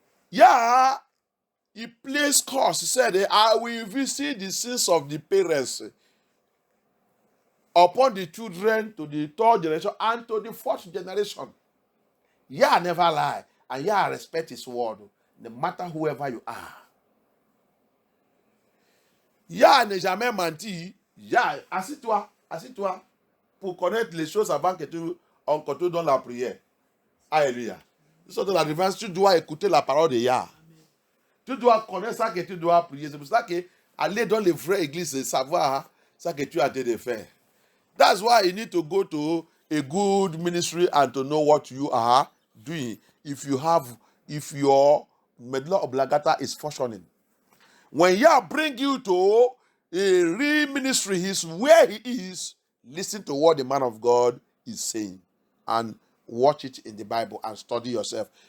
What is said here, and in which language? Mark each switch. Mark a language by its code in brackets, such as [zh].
[en] Yeah, he placed curse. He said, I will visit the sins of the parents upon the children to the 3rd generation and to the 4th generation. Yah never lie, and Yah respect his word, no matter whoever you are. [fr] Yah n'est jamais menti. Yah, assis-toi pour connaître les choses avant que on continue dans la prière. Alléluia. Sur la délivrance, tu dois écouter la parole de Yah. Tu dois connaître ça que tu dois prier. C'est pour ça que aller dans les vraies églises et savoir ça que tu as de faire. [en] That's why you need to go to a good ministry and to know what you are doing. If your medulla oblongata is functioning. When Yah bring you to a real ministry, he's where he is, listen to what the man of God is saying and watch it in the Bible and study yourself.